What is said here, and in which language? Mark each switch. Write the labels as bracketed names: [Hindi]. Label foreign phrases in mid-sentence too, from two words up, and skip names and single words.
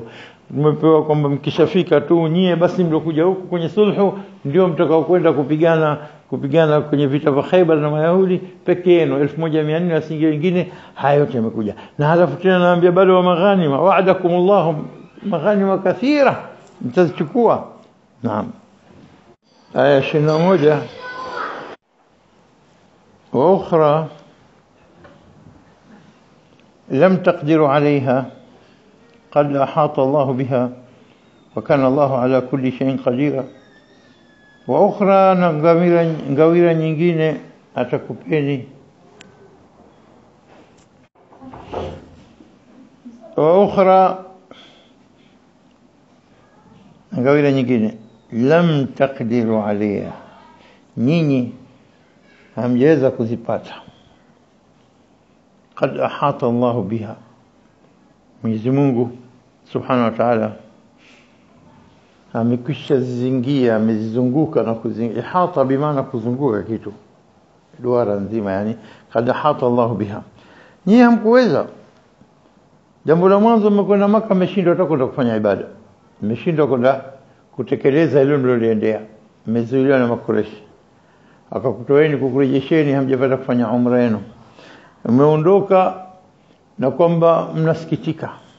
[Swahili] Tumepewa kwamba mkishafika tu nyie basi mlokuja huku kwenye sulhu ndio mtakao kwenda kupigana kwenye vita vya Khaybar na Mayahudi peke yenu 1400 wasinge wengine. Hayo yote yamekuja, na halafu tena naambia bado wa maghanima [Arabic] وعدكم الله مغانم كثيرة, [Swahili] mtazichukua. [Arabic] Naam, aya 21 وأخرى لم تقدروا عليها قد أحاط الله بها وكان الله على كل شيء قدير. [Swahili] وأخرى ngawira nyingine atakupeni. وأخرى ngawira nyingine [Arabic] لم تقدروا عليها, [Swahili] nyinyi hamjaweza kuzipata. [Arabic] قد أحاط الله بها, [Swahili] Mwenyezi Mungu [Arabic] سبحانه وتعالى [Swahili] amekwisha zingia, amezunguka na kuzingia. Ihata bimaana kuzunguka kitu duara nzima, yani [Arabic] قد أحاط الله بها. [Swahili] Nyinyi hamkuweza. Jambo la mwanzo, mmekwenda Makkah, mmeshindwa hata kwenda kufanya ibada, mmeshindwa kwenda kutekeleza ile mliloliendea, mmezuiliwa na Makureshi, akakutoeni kukurejesheni, hamjapata kufanya umra yenu, mmeondoka na kwamba mnasikitika.